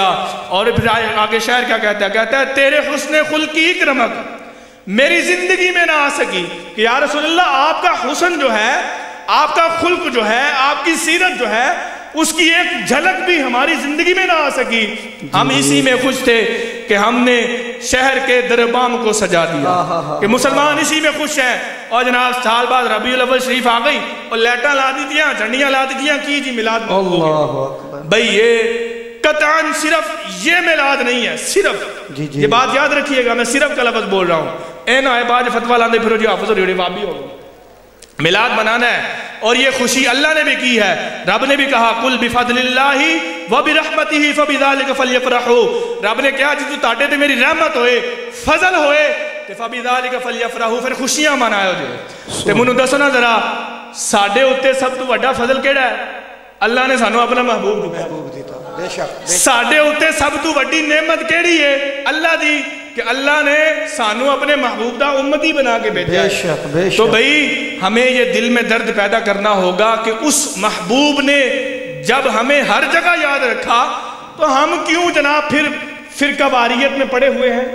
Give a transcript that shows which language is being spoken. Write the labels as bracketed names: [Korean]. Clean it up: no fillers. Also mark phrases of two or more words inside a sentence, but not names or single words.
[Urdu] اور پھر آگے شاعر کیا کہتا ہے, کہتا ہے تیرے حسن خلقی کی رمق میری زندگی میں نہ آ سکی, کہ یا رسول اللہ آپ کا حسن جو ہے, آپ کا خلق جو ہے, آپ کی سیرت جو ہے, اس کی ایک جھلک بھی ہماری زندگی میں نہ آ سکی. ہم اسی میں خوش تھے کہ ہم نے شہر کے دربام کو سجا دیا, کہ مسلمان اسی میں خوش ہیں. [Punjabi] اور جناب سال بعد ربیع الاول شریف آ گئی اور لیٹاں لا دی دیاں, جھنڈیاں لا دی دیاں, کی جی میلاد. [Urdu] بھئی یہ قطعاً صرف یہ میلاد نہیں ہے, صرف یہ بات یاد رکھیے گا, میں صرف کا لفظ بول رہا ہوں. [Punjabi] اے نہ بعد فتویٰ لاندے پھرو جی حافظ اور وابی ہو گئے. [Urdu] میلاد منانا ہے اور یہ خوشی اللہ نے بھی کی ہے. [Punjabi] رب نے بھی کہا [Arabic] قل بفضل اللہ وبرحمتہ فبذلک فلیفرحوا, [Punjabi] رب نے کہا جی تاڑے تے میری رحمت ہوئے, فضل ہوئے, تے [Arabic] فبذلک فلیفرحوا, [Punjabi] پھر خوشیاں منائے ہو جائے. تے منو دسو نا ذرا ساڈے اوتے سب تو بڑا فضل کیڑا ہے, اللہ نے سانو اپنا محبوب دتا. ساڈے اوتے سب تو بڑی نعمت کیڑی ہے, اللہ دی, کہ اللہ نے سانو اپنے محبوب دا امتی بنا کے بھیجا ہے. [Urdu] تو بھئی ہمیں یہ دل میں درد پیدا کرنا ہوگا کہ اس محبوب نے جب ہمیں ہر جگہ یاد رکھا تو ہم کیوں جناب پھر فرقہ واریت میں پڑے ہوئے ہیں؟